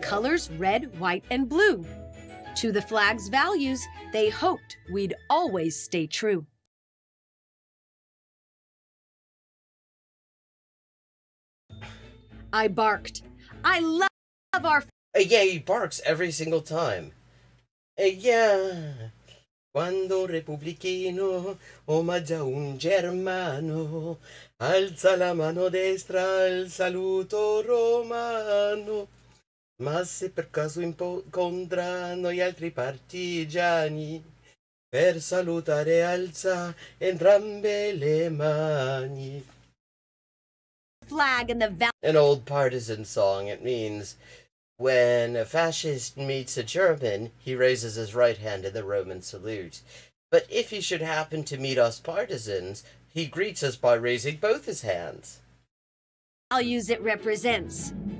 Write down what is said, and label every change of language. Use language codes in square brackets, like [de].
[en] The colors red, white, and blue. To the flag's values, they hoped we'd always stay true. I barked. I love our... Yeah, he barks every single time. Yeah. [it] Quando Repubblichino omaggia un germano, alza la mano destra al saluto romano. Ma se per caso incontrano gli altri partigiani, per salutare alza entrambe le mani. [en] Flag and the An old partisan song. It means, when a fascist meets a German, he raises his right hand in the Roman salute. But if he should happen to meet us partisans, he greets us by raising both his hands. values it represents.